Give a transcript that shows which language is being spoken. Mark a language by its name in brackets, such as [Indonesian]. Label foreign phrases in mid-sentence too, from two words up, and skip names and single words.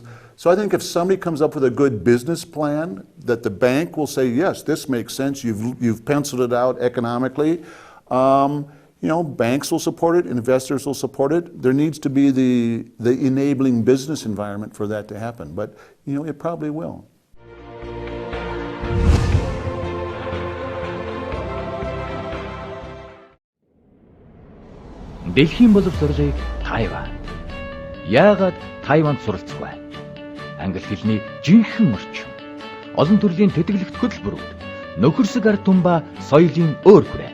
[English] So I think if somebody comes up with a good business plan that the bank will say, yes, this makes sense, you've penciled it out economically, you know, banks will support it, investors will support it. There needs to be the enabling business environment for that to happen, but you know, it probably will. [Mongolian] Дэлхийн боловсролыг Тайван. Яагаад Тайванд суралцах вэ? Англи хэлний жинхэнэ орчин. Олон төрлийн тэтгэлэгт хөтөлбөрүүд, нөхөрсөг ард түмба соёлын өөр хүрээ.